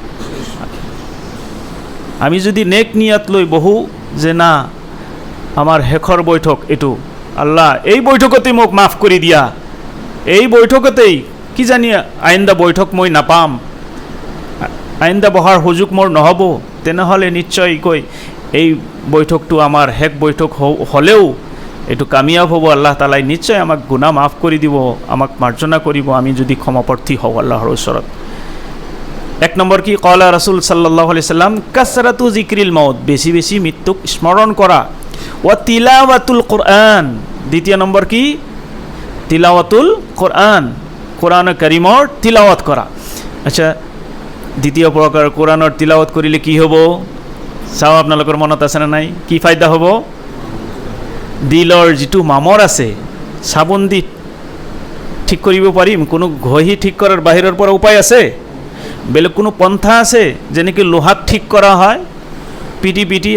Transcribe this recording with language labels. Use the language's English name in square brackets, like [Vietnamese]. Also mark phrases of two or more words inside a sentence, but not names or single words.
[Assamese] আমি যদি নেক নিয়াত লৈ বহো যে না আমাৰ শেষৰ বৈঠক এইটো, আল্লাহ এই বৈঠকতে মোক মাফ কৰি দিয়া, এই বৈঠকতেই কিজানি আইন্দা বৈঠক মই নাপাম, আইন্দা বহাৰ সুযোগ মোৰ নহ'ব, তেনেহ'লে নিশ্চয়কৈ এই বৈঠকটো আমাৰ শেষ বৈঠক হ'লেও এইটো কামিয়াব হ'ব। আল্লাহ তালাই নিশ্চয় আমাক গুনাহ মাফ কৰি দিব, আমাক মাৰ্জনা কৰিব, আমি যদি ক্ষমাপ্ৰাৰ্থী হওঁ আল্লাহৰ ওচৰত। এক নম্বৰ কি? [Arabic] قال رسول الله صلى الله عليه وسلم كثرة ذكر الموت, [Assamese] বেছি বেছি মৃত্যুক স্মৰণ কৰা। [Arabic] و تلاوة القرآن, [Assamese] দ্বিতীয় নম্বৰ কি? [Arabic] تلاوة القرآن, [Assamese] কোরআন কারীমৰ তিলাওয়াত কৰা। আচ্ছা, দ্বিতীয় প্ৰকাৰ কোরআনৰ তিলাওয়াত কৰিলে কি হ'ব? চাও আপোনালোকৰ মনত আছে না নাই? কি ফায়দা হ'ব? দিলৰ যিটো মামৰ আছে, চাবোন দি ঠিক কৰিব পাৰিম? কোনো ঘঁহি ঠিক কৰাৰ বাহিৰৰ পৰা উপায় আছে? বেলেগ কোনো পন্থা আছে যেনেকৈ লোহাক ঠিক কৰা হয় পিটি পিটি?